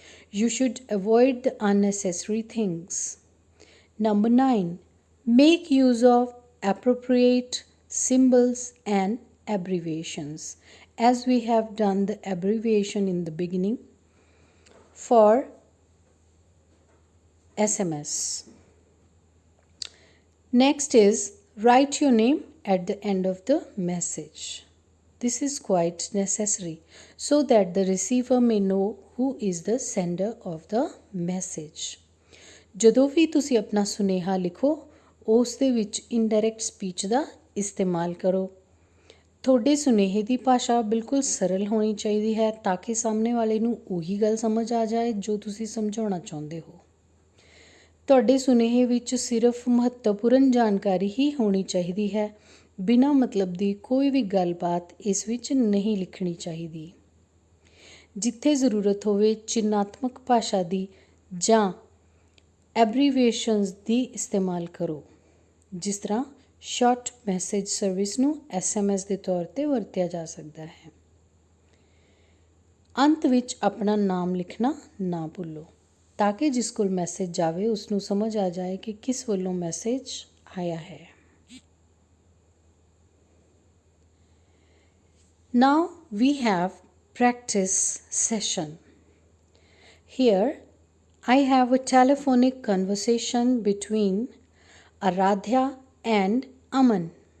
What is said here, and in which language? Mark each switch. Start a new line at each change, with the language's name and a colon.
English: You should avoid the unnecessary things. Number 9, make use of appropriate symbols and abbreviations, as we have done the abbreviation in the beginning for SMS. Next is write your name at the end of the message. This is quite necessary so that the receiver may know who is the sender of the message.
Punjabi: ਜਦੋਂ ਵੀ ਤੁਸੀਂ ਆਪਣਾ ਸੁਨੇਹਾ ਲਿਖੋ ਉਸ ਦੇ ਵਿੱਚ indirect speech ਦਾ ਇਸਤੇਮਾਲ ਕਰੋ। ਤੁਹਾਡੇ ਸੁਨੇਹੇ ਦੀ ਭਾਸ਼ਾ ਬਿਲਕੁਲ ਸਰਲ ਹੋਣੀ ਚਾਹੀਦੀ ਹੈ ਤਾਂ ਕਿ ਸਾਹਮਣੇ ਵਾਲੇ ਨੂੰ ਉਹੀ ਗੱਲ ਸਮਝ ਆ ਜਾਏ ਜੋ ਤੁਸੀਂ ਸਮਝਾਉਣਾ ਚਾਹੁੰਦੇ ਹੋ। ਤੁਹਾਡੇ ਸੁਨੇਹੇ ਵਿੱਚ ਸਿਰਫ ਮਹੱਤਵਪੂਰਨ ਜਾਣਕਾਰੀ ਹੀ ਹੋਣੀ ਚਾਹੀਦੀ ਹੈ। ਬਿਨਾਂ ਮਤਲਬ ਦੀ ਕੋਈ ਵੀ ਗੱਲਬਾਤ ਇਸ ਵਿੱਚ ਨਹੀਂ ਲਿਖਣੀ ਚਾਹੀਦੀ। ਜਿੱਥੇ ਜ਼ਰੂਰਤ ਹੋਵੇ ਚਿੰਨ੍ਹਾਤਮਕ ਭਾਸ਼ਾ ਦੀ ਜਾਂ ਐਬਰੀਵੇਸ਼ਨਸ ਦੀ ਇਸਤੇਮਾਲ ਕਰੋ। ਜਿਸ ਤਰ੍ਹਾਂ ਸ਼ਾਰਟ ਮੈਸੇਜ ਸਰਵਿਸ ਨੂੰ SMS ਦੇ ਤੌਰ 'ਤੇ ਵਰਤਿਆ ਜਾ ਸਕਦਾ ਹੈ। ਅੰਤ ਵਿੱਚ ਆਪਣਾ ਨਾਮ ਲਿਖਣਾ ਨਾ ਭੁੱਲੋ ਤਾਂ ਕਿ ਜਿਸ ਕੋਲ ਮੈਸੇਜ ਜਾਵੇ ਉਸ ਨੂੰ ਸਮਝ ਆ ਜਾਏ ਕਿ ਕਿਸ ਵੱਲੋਂ ਮੈਸੇਜ ਆਇਆ ਹੈ।
English: Now we have practice session. Here I have a telephonic conversation between Aradhya and Aman.